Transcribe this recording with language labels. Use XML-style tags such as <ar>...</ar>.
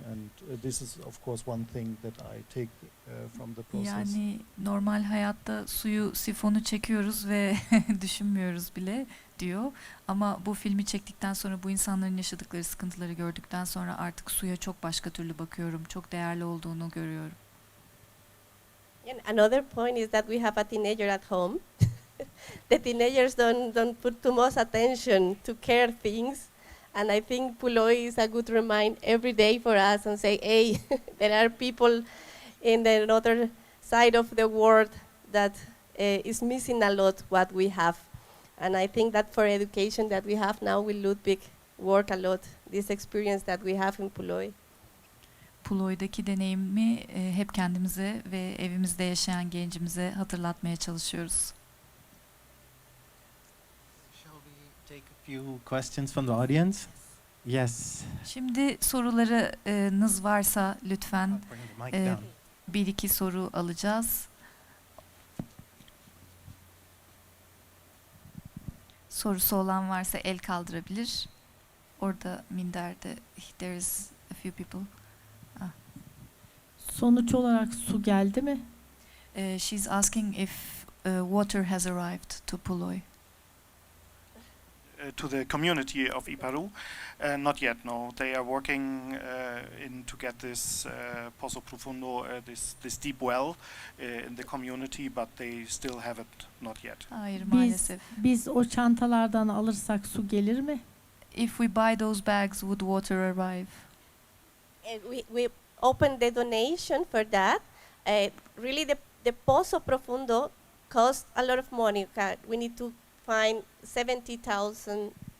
<en>And this is, of course, one thing that I take from the process.</en> <tr>Yani normal hayatta suyu sifonu çekiyoruz ve düşünmüyoruz bile diyor. Ama bu filmi çektikten sonra, bu insanların yaşadıkları sıkıntıları gördükten sonra artık suya çok başka türlü bakıyorum. Çok değerli olduğunu görüyorum.</tr> <en>And another point is that we have a teenager at home. The teenagers don't put too much attention to care things. And I think Puloy is a good reminder every day for us and say, hey, there are people in the other side of the world that is missing a lot what we have. And I think that for education that we have now with Ludwig work a lot, this experience that we have in Puloy.</en> <tr>Puloy'daki deneyimi hep kendimize ve evimizde yaşayan gencimize hatırlatmaya çalışıyoruz.</tr> <en>Shall we take a few questions from the audience? Yes.</en> <tr>Şimdi sorularınız varsa lütfen</tr> <en>Bring the mic down.</en> <tr>bir iki soru alacağız. Sorusu olan varsa el kaldırabilir. Orada minderde</tr> <en>there is a few people.</en> <tr>Sonuç olarak su geldi mi?</tr> <en>She's asking if water has arrived to Puloy. To the community of Iparu, not yet. No, they are working to get this Pozo Profundo, this deep well in the community, but they still have it not yet.</en> <tr>Hayır, maalesef. Biz o çantalardan alırsak su gelir mi?</tr> <en>If we buy those bags, would water arrive? We opened the donation for that. Really, the Pozo Profundo costs a lot of money. We need to find $70,000.</en>